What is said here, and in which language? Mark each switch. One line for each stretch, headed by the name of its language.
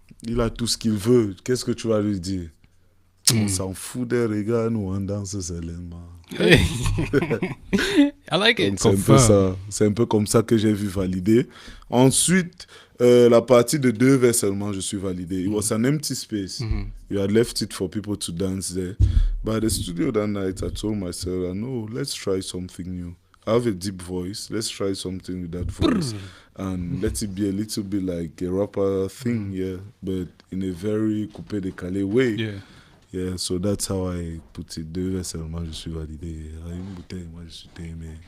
French: Il a tout ce qu'il veut. Qu'est-ce que tu vas lui dire? On s'en fout des regards, nous on danse seulement.
English: I like it.
French: C'est un peu comme ça que j'ai vu Validé. Ensuite, la partie de 2 vers seulement, je suis validé.
English: It was an empty space. You had left it for people to dance there. But at the studio that night, I told myself, no, let's try something new. I have a deep voice. Let's try something with that voice. And let it be a little bit like a rapper thing, but in a very coupé-décalé way. Yeah, so that's how I put it.
French: 2 vers seulement, je suis validé. Une bouteille, moi je suis aimé.